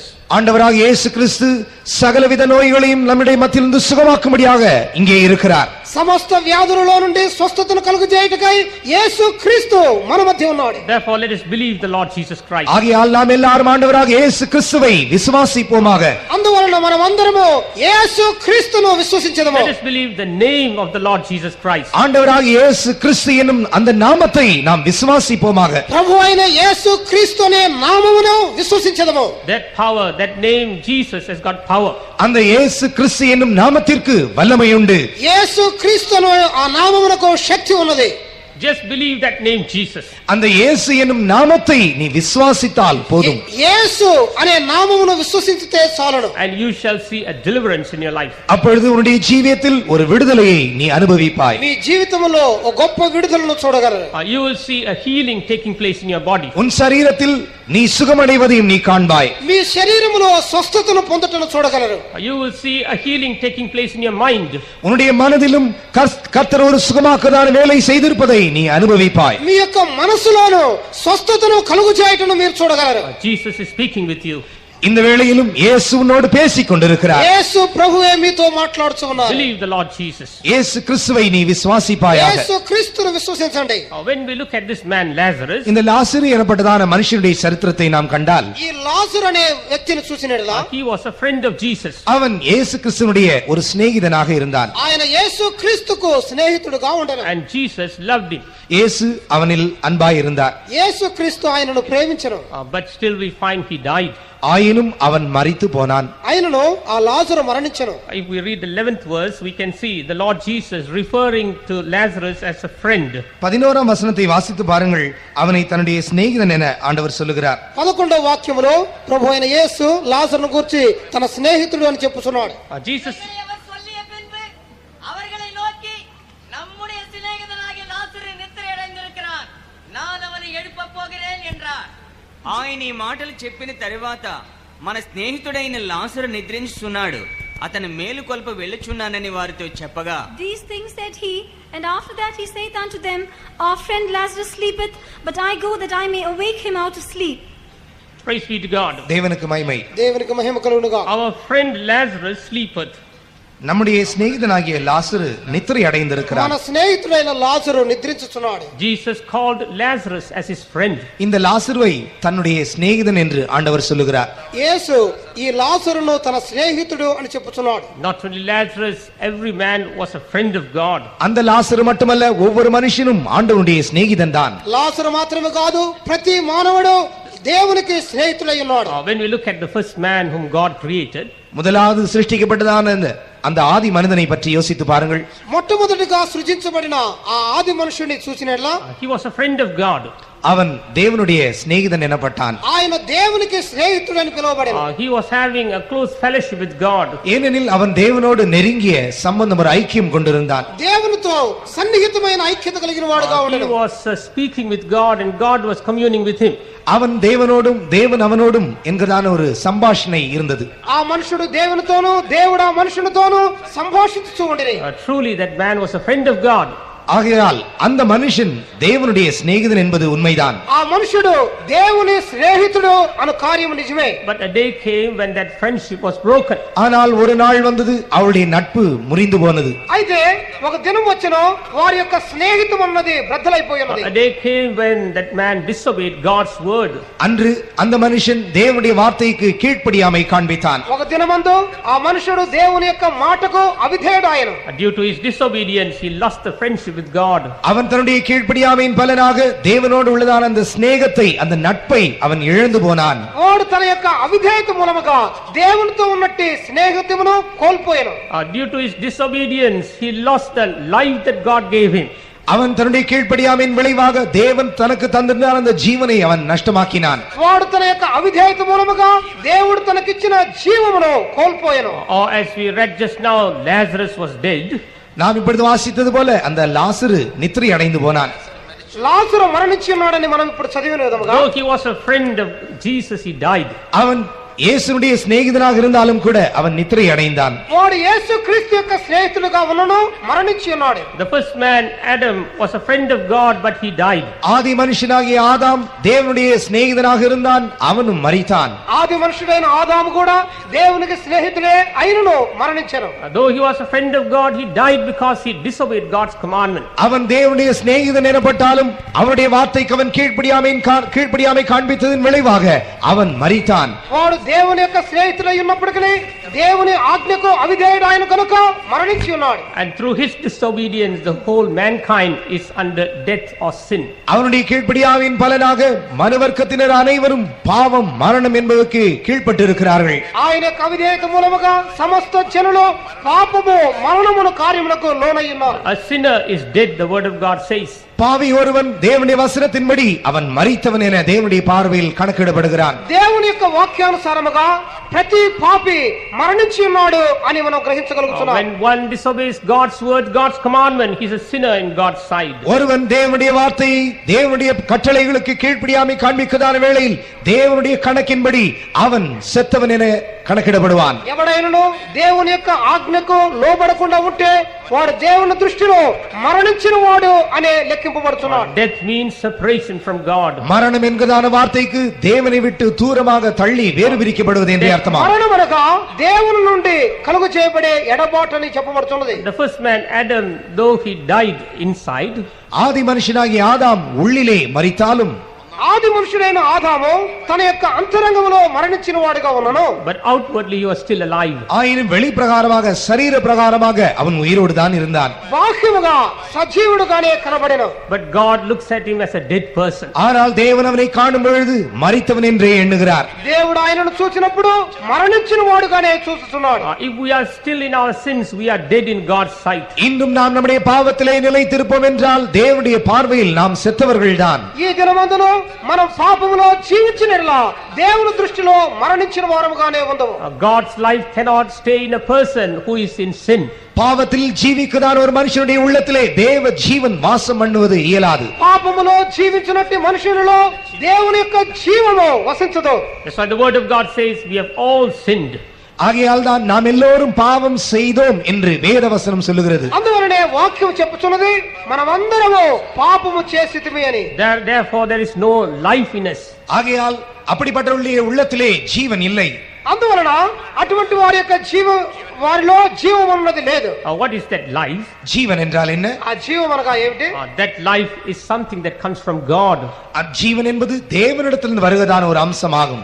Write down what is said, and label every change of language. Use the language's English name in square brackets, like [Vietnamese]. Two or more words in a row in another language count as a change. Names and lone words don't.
[Tamil] ஆண்டவராக இயேசு கிறிஸ்து சகலவித நோய்களையும் நம்முடைய மத்தியிலிருந்து சுகமாக்கும்படியாக இங்கே இருக்கிறார். [Telugu] సమస్త వ్యాధులలో నుండి స్వస్థతను కలుగజేయుటకై యేసు క్రీస్తు మన మధ్య ఉన్నాడు. [English] Therefore let us believe the Lord Jesus Christ. [Tamil] ஆகையால் நாம் எல்லாரும் ஆண்டவராக இயேசு கிறிஸ்துவை விசுவாசிப்போமாக. [Telugu] అందువలన మనమందరము యేసు క్రీస్తును విశ్వసించెదము. [English] Let us believe the name of the Lord Jesus Christ. [Tamil] ஆண்டவராக இயேசு கிறிஸ்து என்னும் அந்த நாமத்தை நாம் விசுவாசிப்போமாக. [Telugu] ప్రభువైన యేసు క్రీస్తు అనే నామమును విశ్వసించెదము. [English] That power, that name Jesus has got power. [Tamil] அந்த இயேசு கிறிஸ்து என்னும் நாமத்திற்கு வல்லமை உண்டு. [Telugu] యేసు క్రీస్తును ఆ నామమునకు శక్తి ఉన్నది. [English] Just believe that name Jesus. [Tamil] அந்த இயேசு என்னும் நாமத்தை நீ விசுவாசித்தால் போதும். [Telugu] యేసు అనే నామమును విశ్వసించితే చాలును. [English] And you shall see a deliverance in your life. [Tamil] அப்பொழுது உன்னுடைய ஜீவியத்தில் ஒரு விடுதலையை நீ அனுபவிப்பாய். [Telugu] మీ జీవితంలో ఒక గొప్ప విడుదలను చూడగలరు. [English] You will see a healing taking place in your body. [Tamil] உன் சரீரத்தில் நீ சுகமடைவதையும் நீ காண்பாய். [Telugu] మీ శరీరములో స్వస్థతను పొందుటను చూడగలరు. [English] You will see a healing taking place in your mind. [Tamil] உன்னுடைய மனதிலும் கர்த்தர் ஒரு சுகமாக்குதான வேலை செய்திருப்பதை நீ அனுபவிப்பாய். [Telugu] మీ యొక్క మనసులోను స్వస్థతను కలుగజేయుటను మీరు చూడగలరు. [English] Jesus is speaking with you. [Tamil] இந்த வேளையிலும் இயேசு உன்னோடு பேசிக் கொண்டிருக்கிறார். [Telugu] యేసు ప్రభువే మీతో మాట్లాడుతూ ఉన్నారు. [English] Believe the Lord Jesus. [Tamil] இயேசு கிறிஸ்துவை நீ விசுவாசிப்பாயாக. [Telugu] యేసు క్రీస్తును విశ్వసించండి. [English] When we look at this man Lazarus, [Tamil] இந்த லாசரு எனப்பட்டதான மனுஷனுடைய சரித்திரத்தை நாம் கண்டால் [Telugu] ఈ లాజరు అనే వ్యక్తిని చూసినట్లా [English] he was a friend of Jesus. [Tamil] அவன் இயேசு கிறிஸ்துனுடைய ஒரு சிநேகிதனாக இருந்தான். [Telugu] ఆయన యేసు క్రీస్తుకు స్నేహితుడుగా ఉండెను. [English] And Jesus loved him. [Tamil] இயேசு அவனில் அன்பாய் இருந்தார். [Telugu] యేసు క్రీస్తు ఆయనను ప్రేమించెను. [English] But still we find he died. [Tamil] ஆயினும் அவன் மரித்து போனான். [Telugu] ఆయనను ఆ లాజరు మరణించెను. [English] If we read the 11th verse, we can see the Lord Jesus referring to Lazarus as a friend. [Tamil] 11ஆம் வசனத்தை வாசித்து பாருங்கள். அவனை தன்னுடைய சிநேகிதன் என ஆண்டவர் சொல்லுகிறார். [Telugu] 11వ వాక్యములో ప్రభువైన యేసు లాజరును గురించి తన స్నేహితుడు అని చెప్పుచున్నాడు. [English] Jesus [Tamil] அவர் சொல்லிய பின்பு அவர்களை நோக்கி நம்முடைய சிநேகிதனாகிய லாசரு நித்திரை அடைந்திருக்கிறான், நான் அவனை எழுப்பப் போகிறேன் என்றார். [Telugu] ఆయన ఈ మాటలు చెప్పిన తరువాత మన స్నేహితుడైన లాజరు నిద్రించుచున్నాడు, అతను మేలుకొల్ప వెళ్ళుచున్నానని వారితో చెప్పగా, [English] These things said he, and after that he saith unto them, Our friend Lazarus sleepeth, but I go that I may awake him out of sleep. Praise be to God. [Tamil] தேவனுக்கு மகிமை. [Telugu] దేవునికి మహిమ కలుగునుగా. [English] Our friend Lazarus sleepeth. [Tamil] நம்முடைய சிநேகிதனாகிய லாசரு நித்திரை அடைந்திருக்கிறார். [Telugu] మన స్నేహితుడైన లాజరు నిద్రించుచున్నాడు. [English] Jesus called Lazarus as his friend. [Tamil] இந்த லாசருவை தன்னுடைய சிநேகிதன் என்று ஆண்டவர் சொல்லுகிறார். [Telugu] యేసు ఈ లాజరును తన స్నేహితుడు అని చెప్పుచున్నాడు. [English] Not only Lazarus, every man was a friend of God. [Tamil] அந்த லாசரு மட்டுமல்ல, ஒவ்வொரு மனுஷனும் ஆண்டவருடைய சிநேகிதன் தான். [Telugu] లాజరు మాత్రమే కాదు, ప్రతి మానవుడు దేవునికి స్నేహితుడై ఉన్నాడు. [English] When we look at the first man whom God created, [Tamil] முதலாவது சிருஷ்டிக்கப்பட்டதான அந்த ஆதி மனிதனை பற்றி யோசித்து பாருங்கள். [Telugu] మొట్టమొదటిగా సృజించబడిన ఆ ఆది మనుషుని చూసినట్లా [English] he was a friend of God. [Tamil] அவன் தேவனுடைய சிநேகிதன் எனப்பட்டான். [Telugu] ఆయన దేవునికి స్నేహితుడని పిలువబడెను. [English] He was having a close fellowship with God. [Tamil] ஏனெனில் அவன் தேவனோடு நெருங்கிய சம்பந்தம், ஒரு ஐக்கியம் கொண்டிருந்தான். [Telugu] దేవునితో సన్నిహితమైన ఐక్యత కలిగిన వాడుగా [English] He [Telugu] ఉండెను. [English] was speaking with God and God was communing with him. [Tamil] அவன் தேவனோடும் தேவன் அவனோடும் என்கிறதான ஒரு சம்பாஷணை இருந்தது. [Telugu] ఆ మనుషుడు దేవునితోనూ దేవుడు ఆ మనుషునితోనూ సంభాషించుచూ ఉండిరి. [English] Truly that man was a friend of God. [Tamil] ஆகையால் அந்த மனுஷன் தேவனுடைய சிநேகிதன் என்பது உண்மைதான். [Telugu] ఆ మనుషుడు దేవుని స్నేహితుడు అను కార్యము నిజమే. [English] But a day came when that friendship was broken. [Tamil] ஆனால் ஒரு நாள் வந்தது, அவருடைய நட்பு முறிந்து போனது. [Telugu] అయితే ఒక దినం వచ్చెను, వారి యొక్క స్నేహితం అన్నది బ్రద్దలైపోయినది. [English] A day came when that man disobeyed God's word. [Tamil] அன்று அந்த மனுஷன் தேவனுடைய வார்த்தைக்கு கீழ்ப்படியாமை காண்பித்தான். [Telugu] ఒక దినమందు ఆ మనుషుడు దేవుని యొక్క మాటకు అవిధేయుడాయెను. [English] Due to his disobedience, he lost the friendship with God. [Tamil] அவன் தன்னுடைய கீழ்ப்படியாமையின் பலனாக தேவனோடு உள்ளதான அந்த சிநேகத்தை, அந்த நட்பை அவன் இழந்து போனான். [Telugu] వాడు తన యొక్క అవిధేయత మూలముగా దేవునితో ఉన్నట్టి స్నేహితమును కోల్పోయెను. [English] Due to his disobedience, he lost the life that God gave him. [Tamil] அவன் தன்னுடைய கீழ்ப்படியாமையின் விளைவாக தேவன் தனக்கு தந்திருந்த அந்த ஜீவனை அவன் நஷ்டமாக்கினான். [Telugu] వాడు తన యొక్క అవిధేయత మూలముగా దేవుడు తనకిచ్చిన జీవమును కోల్పోయెను. [English] Or as we read just now, Lazarus was dead. [Tamil] நாம் இப்பொழுது வாசித்தது போல அந்த லாசரு நித்திரை அடைந்து போனான். [Telugu] లాజరు మరణించి ఉన్నాడని మనం ఇప్పుడు చదివిన విధముగా, [English] Though he was a friend of Jesus, he died. [Tamil] அவன் இயேசுவுடைய சிநேகிதனாக இருந்தாலும் கூட அவன் நித்திரை அடைந்தான். [Telugu] వాడు యేసు క్రీస్తు యొక్క స్నేహితుడుగా ఉన్నను మరణించి ఉన్నాడు. [English] The first man, Adam, was a friend of God, but he died. [Tamil] ஆதி மனுஷனாகிய ஆதாம் தேவனுடைய சிநேகிதனாக இருந்தான், அவனும் மரித்தான். [Telugu] ఆది మనుషుడైన ఆదాము కూడా దేవునికి స్నేహితుడే అయినను మరణించెను. [English] Though he was a friend of God, he died because he disobeyed God's commandment. [Tamil] அவன் தேவனுடைய சிநேகிதன் எனப்பட்டாலும் அவனுடைய வார்த்தைக்கு அவன் கீழ்ப்படியாமை காண்பித்ததின் விளைவாக அவன் மரித்தான். [Telugu] వాడు దేవుని యొక్క స్నేహితుడై ఉన్నప్పటికీ దేవుని ఆజ్ఞకు అవిధేయుడైన కనుక మరణించి ఉన్నాడు. [English] And through his disobedience, the whole mankind is under death or sin. [Tamil] அவனுடைய கீழ்ப்படியாமையின் பலனாக மனுவர்க்கத்தினர் அனைவரும் பாவம், மரணம் என்பதற்கு கீழ்ப்பட்டு இருக்கிறார்கள். [Telugu] ఆయన యొక్క అవిధేయత మూలముగా సమస్త జనులు పాపము మరణమును కార్యములకు లోనై ఉన్నారు. [English] A sinner is dead, the word of God says. [Tamil] பாவி ஒருவன் தேவனுடைய வசனத்தின்படி அவன் மரித்தவன் என தேவனுடைய பார்வையில் கணக்கிடப்படுகிறான். [Telugu] దేవుని యొక్క వాక్యానుసారముగా ప్రతి పాపి మరణించి ఉన్నాడు అని మనం గ్రహించగలుగుతున్నాం. [English] When one disobeys God's word, God's commandment, he is a sinner in God's sight. [Tamil] ஒருவன் தேவனுடைய வார்த்தையை, தேவனுடைய கட்டளைகளுக்கு கீழ்ப்படியாமை காண்பிக்கதான வேளையில் தேவனுடைய கணக்கின்படி அவன் செத்தவன் என கணக்கிடப்படுவான். [Telugu] ఎవడైనను దేవుని యొక్క ఆజ్ఞకు లోబడకుండా ఉంటే వాడు దేవుని దృష్టిలో మరణించిన వాడు అనే లెక్కింపబడుతున్నాడు. [English] Death means separation from God. [Tamil] மரணம் என்கிறதான வார்த்தைக்கு தேவனை விட்டு தூரமாக தள்ளி வேறு பிரிக்கப்படுவது என்றே அர்த்தமா. [Telugu] మరణం అనగా దేవుని నుండి కలుగు చేయబడే ఎడబాటు అని చెప్పబడుతున్నది. [English] The first man, Adam, though he died inside, [Tamil] ஆதி மனுஷனாகிய ஆதாம் உள்ளிலே மரித்தாலும் [Telugu] ఆది మనుషుడైన ఆదాము తన యొక్క అంతరంగంలో మరణించిన వాడుగా ఉన్నాను. [English] but outwardly he was still alive. [Tamil] ஆயினும் வெளி பிரகாரமாக, சரீர பிரகாரமாக அவன் உயிரோடு தான் இருந்தான். [Telugu] బాహ్యముగా సజీవుడుగానే కనబడెను. [English] But God looks at him as a dead person. [Tamil] ஆனால் தேவன் அவனை காணும் பொழுது மரித்தவன் என்றே எண்ணுகிறார். [Telugu] దేవుడు ఆయనను చూసినప్పుడు మరణించిన వాడుగానే చూస్తున్నాడు. [English] If we are still in our sins, we are dead in God's sight. [Tamil] இன்னும் நாம் நம்முடைய பாவத்திலே நிலைத்திருப்போம் என்றால் தேவனுடைய பார்வையில் நாம் செத்தவர்கள்தான். [Telugu] ఈ దినమందును మనం పాపములో జీవించినట్లా దేవుని దృష్టిలో మరణించిన వారముగానే ఉందము. [English] God's life cannot stay in a person who is in sin. [Tamil] பாவத்தில் ஜீவிக்கதான ஒரு மனுஷனுடைய உள்ளத்திலே தேவ ஜீவன் வாசம் பண்ணுவது இயலாது. [Telugu] పాపములో జీవించినట్టి మనుషులలో దేవుని యొక్క జీవము వసించదు. [English] That's why the word of God says we have all sinned. [Tamil] ஆகையால் தான் நாம் எல்லோரும் பாவம் செய்தோம் என்று வேதவசனம் சொல்லுகிறது. [Telugu] అందువలనే వాక్యం చెప్పుచున్నది మనమందరము పాపము చేసితిమి అని. [English] Therefore there is no life in us. [Tamil] ஆகையால் அப்படிப்பட்டவர்களுடைய உள்ளத்திலே ஜீவன் இல்லை. [Telugu] అందువలన అటువంటి వారి యొక్క వారిలో జీవం అన్నది లేదు. [English] What is that life? [Tamil] జీవన్ என்றால் என்ன? [Telugu] ఆ జీవం అనగా ఏమిటి? [English] That life is something that comes from God. [Tamil] ஜீவன் என்பது தேவனிடத்திலிருந்து வருவதான ஒரு அம்சமாகும்.